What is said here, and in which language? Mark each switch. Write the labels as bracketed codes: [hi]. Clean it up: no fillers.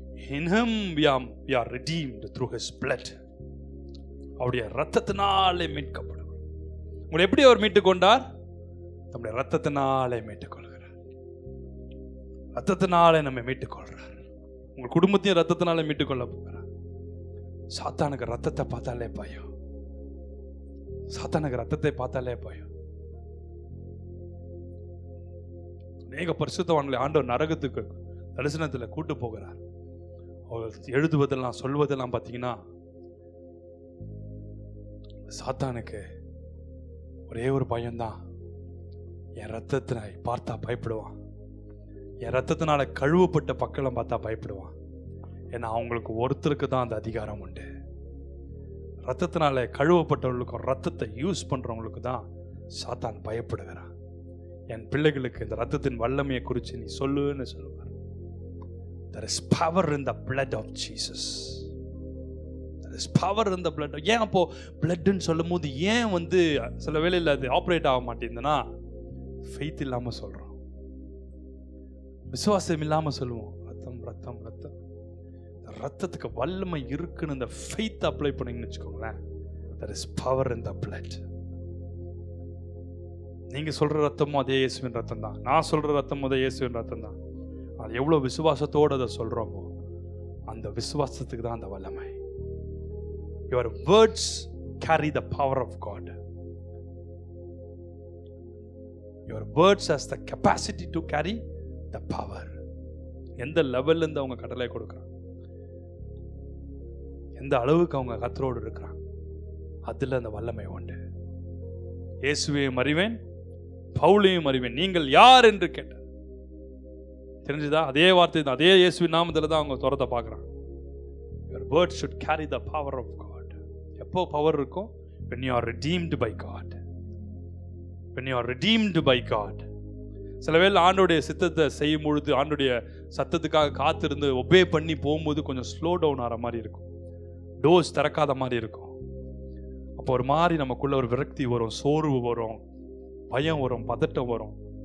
[en] In him we are redeemed through his blood. [ta] அவருடைய இரத்தத்தினாலே மீட்கப்படும். உங்களை எப்படி அவர் மீட்டுக் கொண்டார்? நம்முடைய இரத்தத்தினாலே மீட்டுக் கொள்கிறார். இரத்தத்தினாலே நம்ம மீட்டுக் கொள்றார். உங்கள் குடும்பத்தையும் இரத்தத்தினாலே மீட்டுக் கொள்ள போகிறார். சாத்தானுக்கு ரத்தத்தை பார்த்தாலே பயம். சாத்தானுக்கு ரத்தத்தை பார்த்தாலே பயம். அநேக பரிசுத்தவான்களை ஆண்டவர் நரகத்துக்கு தரிசனத்தில் கூட்டு போகிறார். அவர் எழுதுவதெல்லாம் சொல்வதெல்லாம் பார்த்தீங்கன்னா, சாத்தானுக்கு ஒரே ஒரு பயம்தான், என் ரத்தத்தினை பார்த்தா பயப்படுவான். என் ரத்தத்தினால கழுவப்பட்ட பக்கம் பார்த்தா பயப்படுவான். ஏன்னா அவங்களுக்கு ஒருத்தருக்கு தான் அந்த அதிகாரம் உண்டு. ரத்தத்தினால கழுவப்பட்டவர்களுக்கும் ரத்தத்தை யூஸ் பண்றவங்களுக்கு தான் சாத்தான் பயப்படுகிறான். என் பிள்ளைகளுக்கு இந்த ரத்தத்தின் வல்லமையை குறித்து நீ சொல்லுன்னு சொல்லுவார். [en] There is power in the blood of Jesus. There is power in the blood. [ta] ஏன் அப்போ பிளட்னு சொல்லும் போது ஏன் வந்து சில வேளையில் அது ஆப்ரேட் ஆக மாட்டேங்குதுன்னா, ஃபெய்த் இல்லாம சொல்றோம், விசுவாசம் இல்லாம சொல்லுவோம். ரத்தம் ரத்தம் ரத்தம். ரத்தத்துக்கு வல்லமை இருக்குன்னு இந்த ஃபெய்த் அப்ளை பண்ணீங்கன்னு வச்சுக்கோங்களேன். [en] There is power in the blood. [ta] நீங்க சொல்ற ரத்தமும் அதே இயேசுவின் ரத்தம் தான். நான் சொல்ற ரத்தமும் அதே இயேசுவின் ரத்தம் தான். அது எவ்வளவு விசுவாசத்தோடு அதை சொல்றோமோ அந்த விசுவாசத்துக்கு தான் அந்த வல்லமை. [en] Your words carry the power of God. Your words has the capacity to carry the power. [ta] எந்த லெவல்ல இருந்து அவங்க கடலை கொடுக்குறாங்க, எந்த அளவுக்கு அவங்க கர்த்தரோடு இருக்கிறாங்க, அதுல அந்த வல்லமை உண்டு. இயேசுவையும் அறிவேன், பவுலையும் அறிவேன், நீங்கள் யார் என்று கேட்டார். தெரிஞ்சுதா? அதே வார்த்தை தான், அதே இயேசுவின் நாமத்துல தான் அவங்க துரத்த பார்க்குறாங்க. [en] Your words should carry the power of God. [ta] எப்போ பவர் இருக்கும்? [en] When you are redeemed by God. When you are redeemed by God. [ta] சில வேளை ஆண்டோடைய சித்தத்தை செய்யும் பொழுது, ஆண்டோடைய சத்தத்துக்காக காத்திருந்து ஒபே பண்ணி போகும்போது கொஞ்சம் ஸ்லோ டவுன் ஆகிற மாதிரி இருக்கும், டோஸ் திறக்காத மாதிரி இருக்கும். அப்போ ஒரு மாதிரி நமக்குள்ள ஒரு விரக்தி வரும், சோர்வு வரும், பயம் வரும், பதட்டம் வரும்.